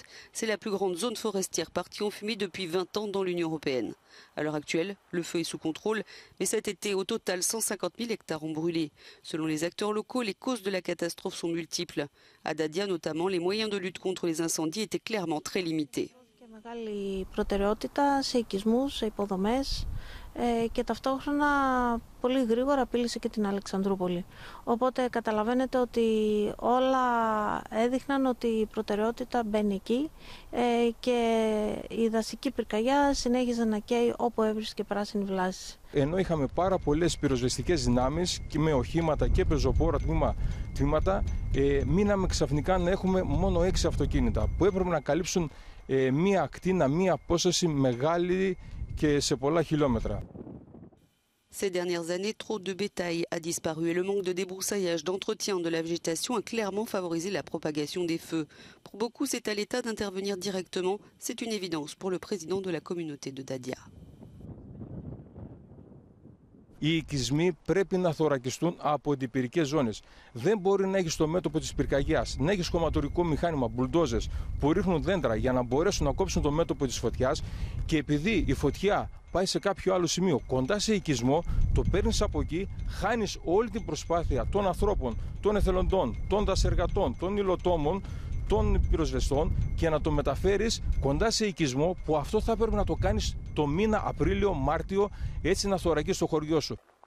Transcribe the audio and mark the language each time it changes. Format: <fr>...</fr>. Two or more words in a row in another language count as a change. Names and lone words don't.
<fr>C'est la plus grande zone forestière partie en fumée depuis 20 ans dans l'Union européenne. À l'heure actuelle, le feu est sous contrôle, mais cet été, au total, 150 000 hectares ont brûlé. Selon les acteurs locaux, les causes de la catastrophe sont multiples. À Dadia notamment, les moyens de lutte contre les incendies étaient clairement très limités.</fr> <el>Μεγάλη προτεραιότητα σε οικισμούς, σε υποδομές και ταυτόχρονα πολύ γρήγορα απείλησε και την Αλεξανδρούπολη. Οπότε καταλαβαίνετε ότι όλα έδειχναν ότι η προτεραιότητα μπαίνει εκεί και η δασική πυρκαγιά συνέχιζε να καίει όπου έβρισκε πράσινη βλάση. Ενώ είχαμε πάρα πολλές πυροσβεστικές δυνάμεις και με οχήματα και πεζοπόρα τμήματα, μείναμε ξαφνικά να έχουμε μόνο 6 αυτοκίνητα που έπρεπε να καλύψουν μία ακτίνα, μία απόσταση μεγάλη και σε πολλά χιλιόμετρα.</el> <fr>Ces dernières années, trop de bétail a disparu et le manque de débroussaillage, d'entretien de la végétation a clairement favorisé la propagation des feux. Pour beaucoup, c'est à l'État d'intervenir directement. C'est une évidence pour le président de la communauté de Dadia.</fr> <el>Οι οικισμοί πρέπει να θωρακιστούν από αντιπυρικές ζώνες. Δεν μπορεί να έχει στο μέτωπο της πυρκαγιάς, να έχει κομματορικό μηχάνημα, μπουλντόζες που ρίχνουν δέντρα για να μπορέσουν να κόψουν το μέτωπο της φωτιάς και επειδή η φωτιά πάει σε κάποιο άλλο σημείο κοντά σε οικισμό, το παίρνεις από εκεί, χάνεις όλη την προσπάθεια των ανθρώπων, των εθελοντών, των δασεργατών, των υλοτόμων, των πυροσβεστών και να το μεταφέρεις κοντά σε οικισμό που αυτό θα πρέπει να το κάνεις το μήνα Απρίλιο-Μάρτιο έτσι να θωρακίσεις το χωριό σου.</el>